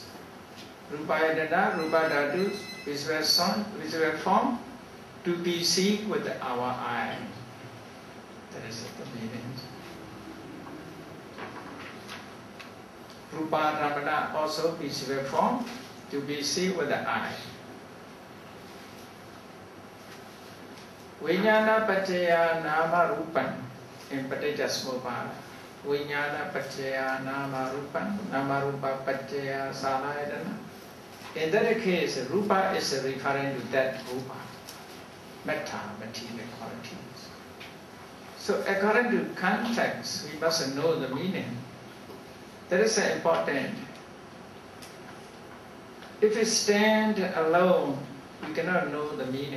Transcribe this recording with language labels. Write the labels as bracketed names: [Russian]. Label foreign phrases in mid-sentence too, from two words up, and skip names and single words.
[Pali] Rupa Yatana, Rupa Dhatu, [English] visible form, to be seen with our eye. That is the meaning. [Pali] Rupa Ramana [English] also visible form, to be seen with the eye. [Pali] Vijnana Pacaya Nama Rupan in Patijasmopada. Vijnana Pacaya Nama Rupan, Nama Rupa Pacaya Salayadana. [English] In that case, Rupa is referring to that Rupa, metta, material qualities. So according to context, we must know the meaning. That is important. If we stand alone, we cannot know the meaning.